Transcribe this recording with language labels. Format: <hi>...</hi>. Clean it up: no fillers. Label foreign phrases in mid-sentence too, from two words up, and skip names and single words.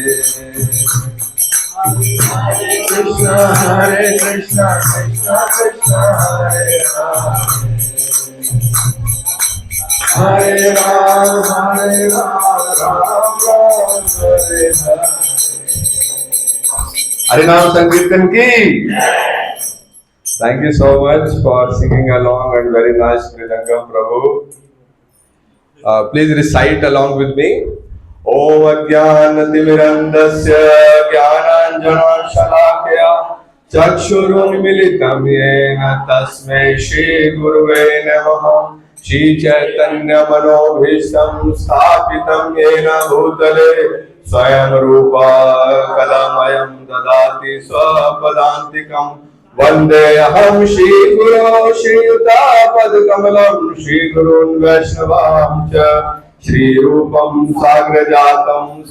<sa>कृष्णा कृष्णा कृष्णा हरे हरे, हरे राम राम हरे हरे।</sa> <hi>हरे नाम संकीर्तन की।</hi> <en>Thank you so much for singing along and very nice Mridangam Prabhu. Please recite along with me.</en> <sa>ॐ अज्ञानतिमिरान्धस्य ज्ञानाञ्जनशलाकया चक्षुरुन्मीलितं येन तस्मै श्री गुरवे नमः. श्री चैतन्य मनोऽभीष्टं स्थापितं येन भूतले स्वयं रूप कदामयं ददाति स्वपदान्तिकम् वंदे अहम श्री गुरो श्रीयुतापद कमलम श्री गुरुन् वैष्णवांच श्री रूपम साग्र जातम</sa>